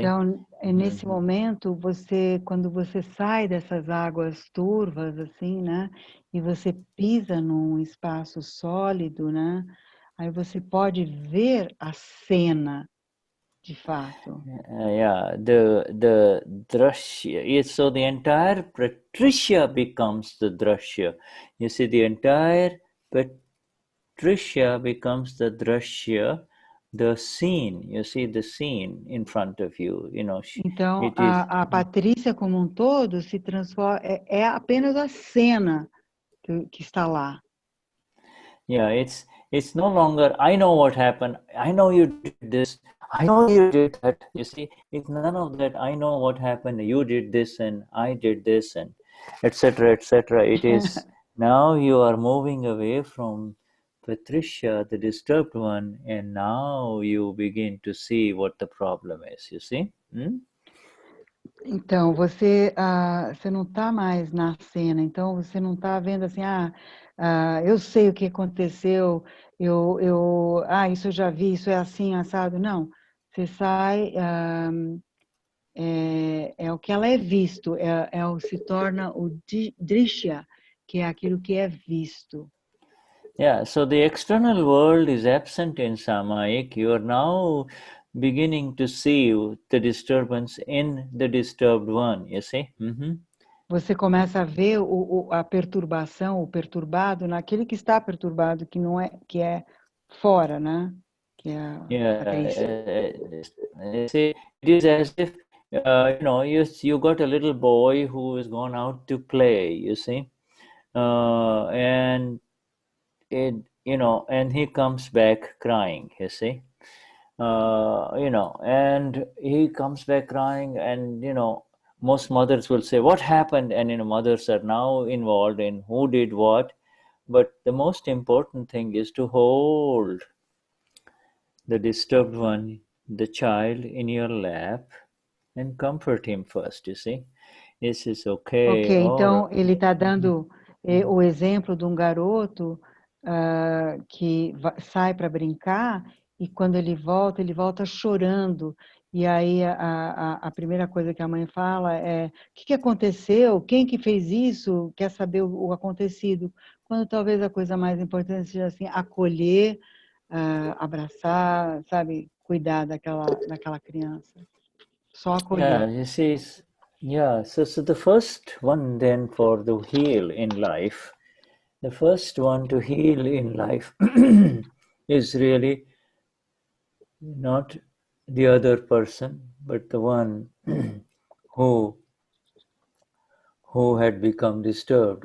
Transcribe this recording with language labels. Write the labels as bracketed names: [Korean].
[Portuguese] Então, nesse momento, quando você sai dessas águas turvas, assim, né, e você pisa num espaço sólido, né, aí você pode ver a cena, de fato. [English] Yeah, the drashya. So the entire Patricia becomes the drashya. You see, the entire Patricia becomes the drashya, the scene. You see the scene in front of you. [Portuguese] Então, [English] It is. [Portuguese] a Patrícia como um todo se transforma, é apenas a cena que está lá. [English] Yeah, it's no longer, I know what happened, I know you did this, I know you did that. You see, it's none of that. I know what happened, you did this and I did this, and etc., etc. It is now you are moving away from Patricia, the disturbed one, and now you begin to see what the problem is, you see. [Portuguese] Então, você não está mais na cena, então você não está vendo assim, eu sei o que aconteceu, isso eu já vi, isso é assim, assado. Não, você sai, é o que ela é visto, se torna o drishya, que é aquilo que é visto. [English] Yeah, so the external world is absent in Samayik. You are now beginning to see the disturbance in the disturbed one, you see? [Portuguese] Você começa a ver a perturbação, o perturbado, naquele que está perturbado, que não é, que é fora, né? Que é a Patrícia. [English] You see, it is as if, you got a little boy who has gone out to play, you see? And and he comes back crying, you see? And he comes back crying, and most mothers will say, what happened? And mothers are now involved in who did what. But the most important thing is to hold the disturbed one, the child, in your lap and comfort him first, you see. This is okay. [Portuguese] Ok, então ele está dando o exemplo de um garoto que sai para brincar e quando ele volta chorando. E aí a primeira coisa que a mãe fala é: o que aconteceu? Quem que fez isso? Quer saber o acontecido? Quando talvez a coisa mais importante seja assim, acolher, abraçar, sabe, cuidar daquela criança. Só acolher. [English] Yeah, you see, so the first one then for the heal in life, the first one to heal in life is really not the other person, but the one who had become disturbed.